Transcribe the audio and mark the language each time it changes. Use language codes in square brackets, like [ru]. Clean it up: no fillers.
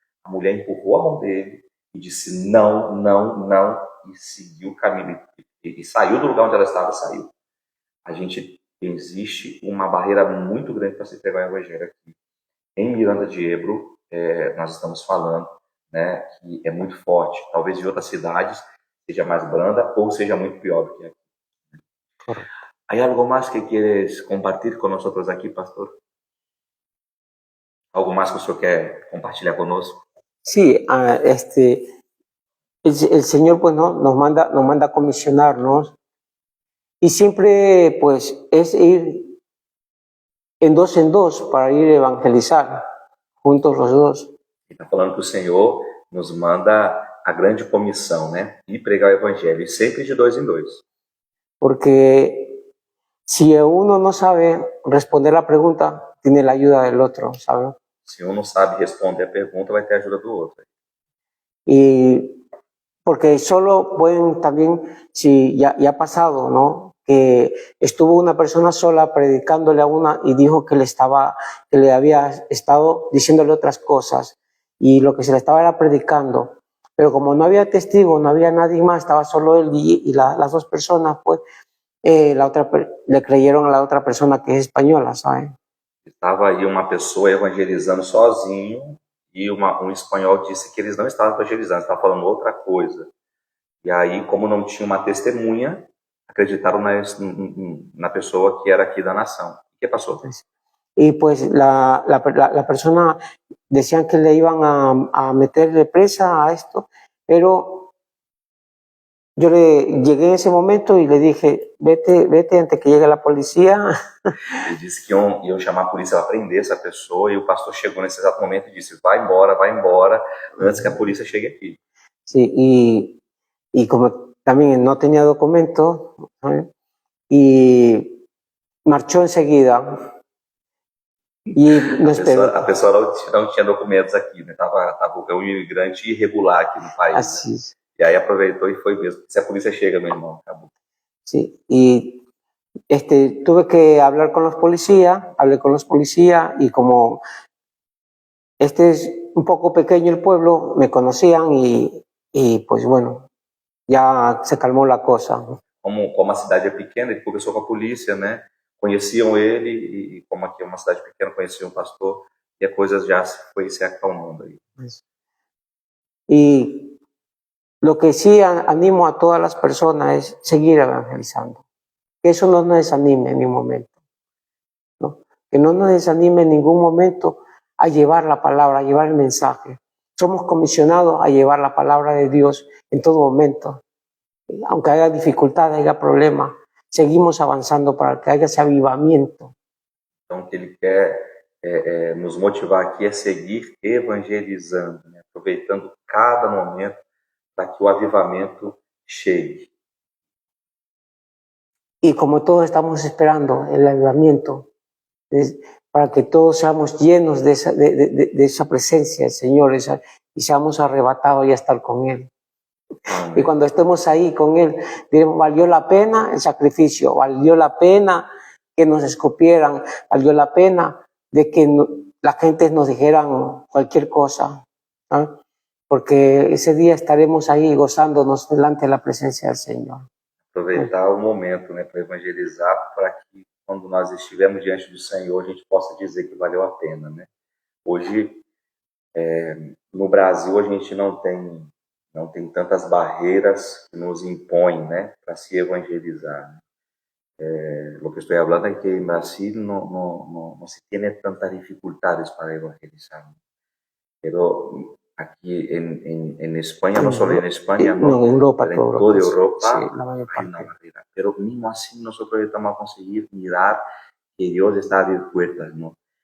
[pt] A mulher empurrou a mão dele e disse não, não, não, e seguiu o caminho, e saiu do lugar onde ela estava, saiu. Existe uma barreira muito grande para se pregar o evangelho aqui. Em Miranda de Ebro, nós estamos falando, né, que é muito forte. Talvez em outras cidades seja mais branda ou seja muito pior do que aqui. [es] Correcto. ¿Hay algo más que quieres compartir con nosotros aquí, pastor? ¿Algo más que usted [pt] quer compartilhar conosco? [es] Sí, el Señor pues nos manda a comisionarnos, y siempre pues es ir en dos para ir a evangelizar, juntos los dos. [pt] Ele está falando que o Senhor nos manda a grande comissão, né? Ir pregar o evangelho, e sempre de dois em dois. [es] Porque si uno no sabe responder la pregunta, tiene la ayuda del otro, ¿sabe? [pt] Se um não sabe responder a pergunta, vai ter a ajuda do outro. [es] Y porque solo pueden también, si ya ha pasado, ¿no? Que estuvo una persona sola predicándole a una y dijo que le había estado diciéndole otras cosas, y lo que se le estaba era predicando, pero como no había testigo, no había nadie más, estaba solo él y las dos personas, pues le creyeron a la otra persona que es española, ¿saben? [pt] Estava aí uma pessoa evangelizando sozinho, e um espanhol disse que eles não estavam evangelizando, estavam falando outra coisa. E aí, como não tinha uma testemunha, acreditaram na pessoa que era aqui da nação. O que passou? [es] Y pues la persona decían que le iban a meterle presa a esto, pero yo le llegué en ese momento y le dije, vete antes que llegue la policía. [pt] Ele disse que iam chamar a polícia para prender essa pessoa, e o pastor chegou nesse exato momento e disse, vai embora, antes que a polícia chegue aqui. [es] Sí, y como también no tenía documento, ¿sabes? Y marchó enseguida. E [pt] a pessoa não tinha documentos aqui, né? Tava um imigrante irregular aqui no país. Assim. Né? E aí aproveitou e foi mesmo. Se a polícia chega, meu irmão, acabou. [es] Sí, y tuve que hablar con los policías, hablé con los policías, y como es un poco pequeño el pueblo, me conocían y pues bueno, ya se calmou la cosa. [pt] Como a cidade é pequena, ele conversou com a polícia, né? Conheciam ele, e como aqui é uma cidade pequena, conheciam o pastor, e a coisa já foi se acalmando aí. [es] Y lo que sí animo a todas las personas es seguir evangelizando. Que eso no nos desanime en ningún momento, ¿no? Que no nos desanime en ningún momento a llevar la palabra, a llevar el mensaje. Somos comisionados a llevar la palabra de Dios en todo momento. Aunque haya dificultades, haya problemas, seguimos avanzando para que haya ese avivamiento. [pt] Então, o que ele quer nos motivar aqui é seguir evangelizando, né? Aproveitando cada momento para que o avivamento chegue. [es] Y como todos estamos esperando el avivamiento, para que todos seamos llenos de esa presencia del Señor, y seamos arrebatados y a estar con Él. Amén. Y cuando estemos ahí con Él, diremos, valió la pena el sacrificio, valió la pena que nos escupieran, valió la pena de que la gente nos dijeran cualquier cosa, ¿no? Porque ese día estaremos ahí gozándonos delante de la presencia del Señor. [pt] Aproveitar o momento, né, para evangelizar, para que quando nós estivermos diante do Senhor, a gente possa dizer que valeu a pena, né? Hoje, no Brasil, a gente não tem tantas barreiras que nos impõem, né, para se evangelizar. [es] Lo que estoy hablando es que en Brasil no se tiene tantas dificultades para evangelizar. Pero aquí en España, no solo en España, no, en Europa, pero en toda Europa sí, hay una barrera. Pero mismo así nosotros estamos a conseguir mirar que Dios está a abrir puertas, ¿no?